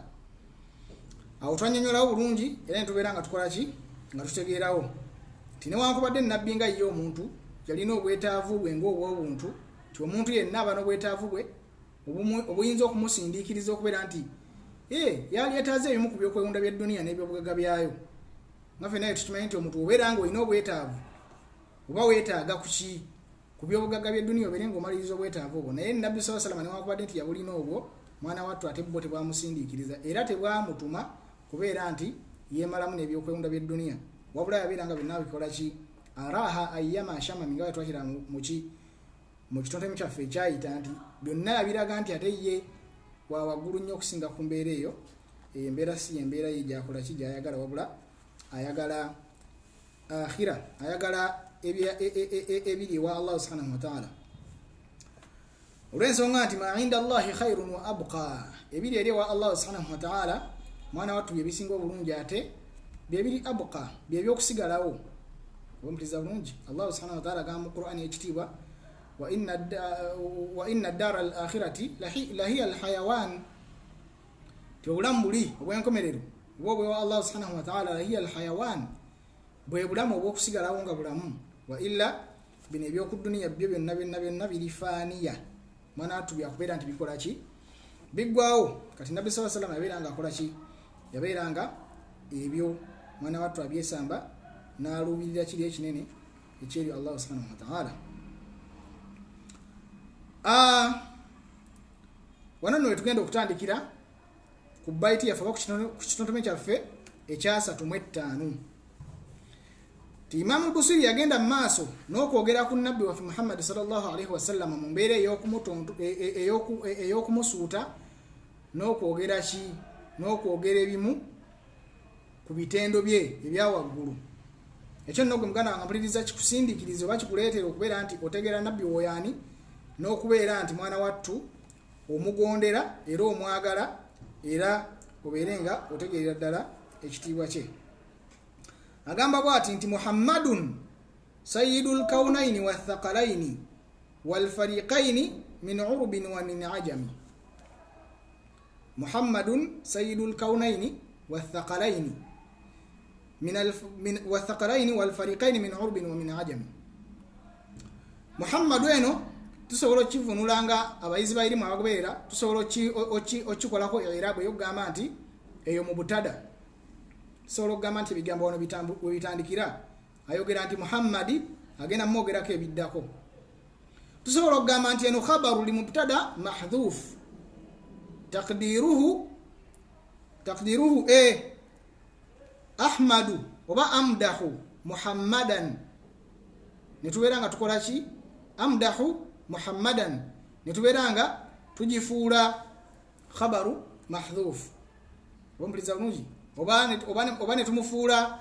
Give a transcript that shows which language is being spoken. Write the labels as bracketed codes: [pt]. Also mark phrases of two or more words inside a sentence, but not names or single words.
[lg] Awo twannyonnyolawo bulungi era netubeera nga tukola ki nga tutegeerawo ti newankubadde nabbi nga ye omuntu yalina obwetaavu bwe ng'obw'obuntu ti omuntu yenna aba n'obwetaavu bwe obuyinza okumusindiikiriza okubeera nti yali yetaaze ebimu ku byokwewunda by'edduniya n'ebyobugagga byayo nga ffenna naye tukimanyi nti omuntu obeera nga olina obwetaavu oba weetaaga kuki ku byobugagga by'edduniya obeere ng'omaliriza obwetaavu obwo naye nabbi [ar] صلى الله عليه وسلم [lg] newankubadde nti yabulina obwo mwana wattu ate bo tebwamusindiikiriza era tebwamutuma kubeera nti yeemalamu n'ebyokwewunda by'edduniya wabula yabeera nga byonna bikola ki [ar] أراها أيما شمم [lg] nga twakira mu kitontome kyaffe ekyayita nti byonna yabiraga nti ate ye wa waggulu nnyo okusinga ku mbeera eyo embeera si embeera ye gyakola ki gyayagala wabula ayagala akhira ayagala ebiri ewa [ar] الله سبحانه و [lg] ta'ala olw'ensonga nti [ar] ما عند الله خير وأبقى [lg] ebiri eri ewa [ar] الله سبحانه وتعالى [lg] mwana wattu byebisinga obulungi ate byebiri abqa byebyokusigalawo omuliza bulungi [ar] الله سبحانه وتعالى [lg] agamba mu Qur'ani ekitiibwa [ar] وإن الدار الآخرة لهي الحيوان [lg] obulamu buli obwenkomerero bwe [ar] و الله سبحانه وتعالى لهي الحيوان [lg] bwe bulamu obwokusigalawo nga bulamu [ar] وإلا [lg] bino ebyokudduniya byo byonna birifaaniya mwana wattu byakubeera nti bikola ki biggwawo kati nabbi [ar] صلى الله عليه وسلم [lg] yabeeranga akola ki yabeeranga ebyo mwana wattu abyesamba n'aluubirira kiri ekinene ekyeri [ar] الله سبحانه وتعالى. [lg] Wano nno wetugenda okutandikira ku baiti yaffe oba ku kitontome kyaffe ekyasatu mu ettaano. Imam al-Busiri yagenda mu maaso n'okwogera ku nabbi waffe Muhammad [ar] صلى الله عليه وسلم [lg] mu mbeera ey'okumusuuta n'okwogera ki n'okwogera ebimu ku bitendo bye ebyawaggulu. Ekyo nno gwe muganda wange mpuliriza kikusindiikiriza oba kikuleetera okubeera nti otegeera nabbi woyaani n'okubeera nti mwana wattu omugondera era omwagala era obeere nga otegeerera ddala ekitiibwa kye. Agamba bwati nti [ar] محمد سيد الكونين والثقلين والفريقين من عرب ومن عجم. محمد سيد الكونين والثقلين والثقلين والفريقين من عرب ومن عجم. [lg] Muhammadu eno tusobola okivunulanga abayizi bayirimu abagoberera tusobola okikolako erabu ey'okugamba nti eyo mu butada tusobola okugamba nti ebigambo wano we bitandikira ayogera nti Muhammadi agenda mwogerako ebiddako. Tusobola okugamba nti eno [ar] خبر لمبتدأ محذوف تقديره أحمد [lg] oba [ar] أمدح محمدا [lg] netubeera nga tukola ki [ar] أمدح محمدا [lg] netubeera nga tugifuula [ar] خبر محذوف [lg] ompuliza bulungi oba netumufuula